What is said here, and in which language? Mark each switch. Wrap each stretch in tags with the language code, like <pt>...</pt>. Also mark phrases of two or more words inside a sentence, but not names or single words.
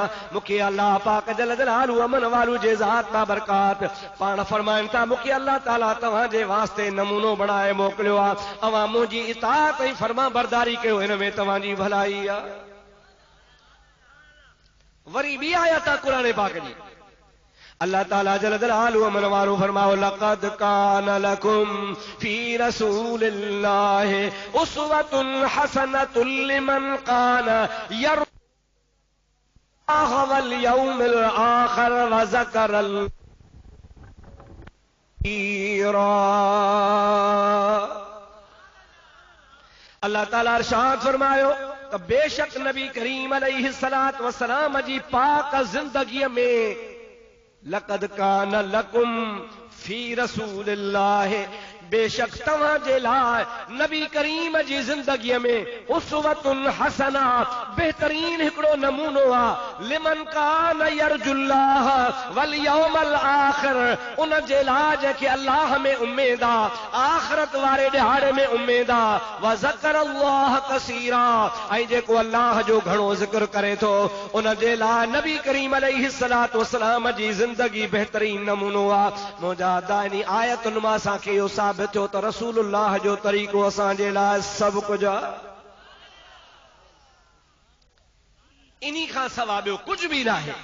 <sd>मूंखे अल्लाह पाक</sd> <ar>جل جلاله</ar> <sd>अमन वालू जे ज़ात मां बरकात पाण फरमाइनि था, मूंखे अल्लाह ताला तव्हांजे वास्ते नमूनो बणाए मोकिलियो आहे। अवां मुंहिंजी इताअत ऐं फर्मा बरदारी कयो, हिन में तव्हांजी भलाई आहे। वरी ॿी आयत आहे क़ुरान पाक जी, अल्लाह ताला</sd> <ar>جل جلاله</ar> <sd>अमन वारो फरमाओ</sd> <ar>لقد كان لكم في رسول الله أسوة حسنة لمن كان يرجو الله واليوم الآخر وذكر كثيرا.</ar> <sd>अल्लाह ताला इरशाद फरमायो त बेशक नबी करीम</sd> <ar>عليه الصلاة والسلام</ar> <sd>जी पाक ज़िंदगीअ में</sd> <ar>لقد كان لكم في رسول الله,</ar> <sd>बेशक तव्हांजे लाइ नबी करीम जी ज़िंदगीअ में</sd> <ar>أسوة حسنة,</ar> <sd>बेहतरीन हिकिड़ो नमूनो आहे।</sd> <ar>لمن كان يرجو الله واليوم الآخر,</ar> <sd>उन जे लाइ जंहिंखे अल्लाह में उम्मीद आहे, आख़िरत वारे ॾिहाड़े में उम्मीद आहे।</sd> <ar>وذكر الله كثيرا,</ar> <sd>ऐं जेको अल्लाह जो घणो ज़िक्र करे थो, उन जे लाइ नबी करीम</sd> <ar>عليه الصلاة والسلام</ar> <sd>जी ज़िंदगी बेहतरीन नमूनो आहे। मुंहिंजा दानी आयतुनि मां असांखे इहो साबित थियो त रसूलुल्लाह जो तरीक़ो असांजे लाइ सभु कुझु आहे। इन्ही खां सवाइ ॿियो कुझु बि न आहे।</sd>